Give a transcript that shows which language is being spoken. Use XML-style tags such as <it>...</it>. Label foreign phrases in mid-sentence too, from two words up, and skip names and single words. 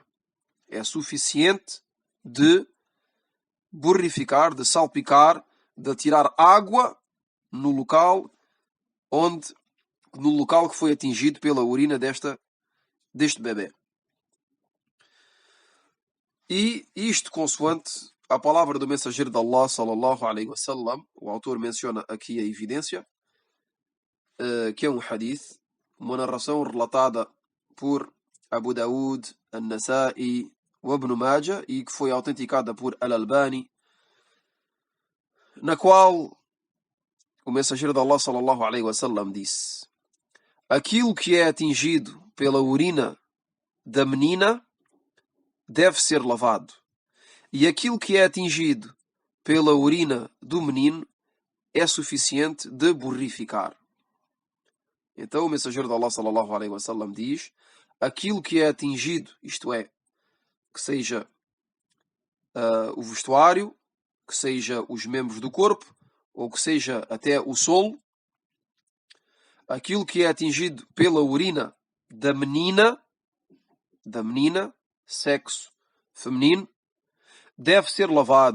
<pt>É suficiente de borrificar, de salpicar, de tirar água no local que foi atingido pela urina deste bebê. E isto consoante a palavra do mensageiro de Allah,</pt> <ar>صلى الله عليه وسلم,</ar> <pt>o autor menciona aqui a evidência, que é um hadith, uma narração relatada por Abu Daud, An-Nasa'i e Ibn Majah, e que foi autenticada por Al-Albani, na qual o mensageiro de Allah,</pt> <ar>صلى الله عليه وسلم,</ar> <pt>disse: aquilo que é atingido pela urina da menina deve ser lavado, e aquilo que é atingido pela urina do menino é suficiente de borrificar. Então o mensageiro de Allah,</pt> <ar>صلى الله عليه وسلم,</ar> <pt>diz: aquilo que é atingido, isto é, que seja o vestuário, que seja os membros do corpo, ou que seja até o solo, aquilo que é atingido pela urina da menina, sexo feminino, deve ser lavado.</pt>